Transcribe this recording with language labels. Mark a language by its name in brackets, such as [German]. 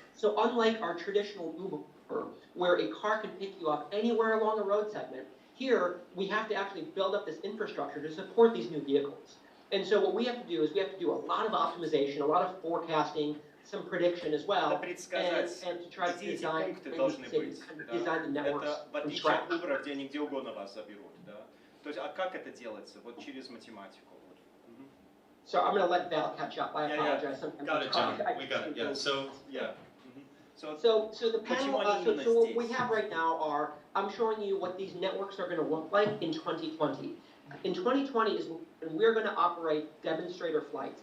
[English] So unlike our traditional Uber, where a car can pick you up anywhere along a road segment, here we have to actually build up this infrastructure to support these new vehicles. And so what we have to do is we have to do a lot of optimization, a lot of forecasting, some prediction as well, and to try to design the networks from scratch. [Russian] В отличие от Uber, где они где угодно вас заберут, да? То есть, а как это делается? Вот через математику. [English] So I'm going to let Val catch up. I apologize. Yeah. Got it, John. We got it. Yeah. So yeah. So the panel, so what we have right now are, I'm showing you what these networks are going to look like in 2020. In 2020 is when we're going to operate demonstrator flights.